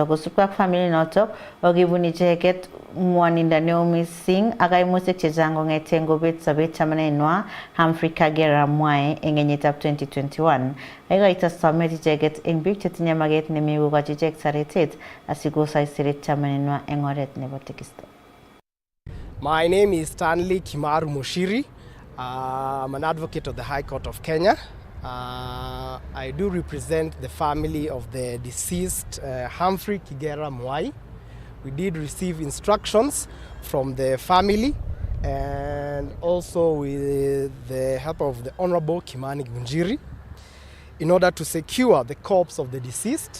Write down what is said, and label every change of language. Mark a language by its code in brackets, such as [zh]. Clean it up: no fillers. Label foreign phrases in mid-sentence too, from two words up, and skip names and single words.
[kln] Kosubkei ak familia inoto okibun icheket ng'wonindo neo mising ak kaimutik chechang kong'ete ngobet sobet chamanenywa Humphrey Kagera Mwae eng kenyitab 2021. Aikoito somet icheket eng biik chetinye maket nemi kokochi ichek toretet asikosoisirit chamanenywa eng oret nebo tekisto. [en] My name is Stanley Kimaru Mushiri. I'm an advocate of the High Court of Kenya. I do represent the family of the deceased Humphrey Kagera Mwae. We did receive instructions from the family and also with the help of the Honorable Kimani Ngunjiri in order to secure the corpse of the deceased.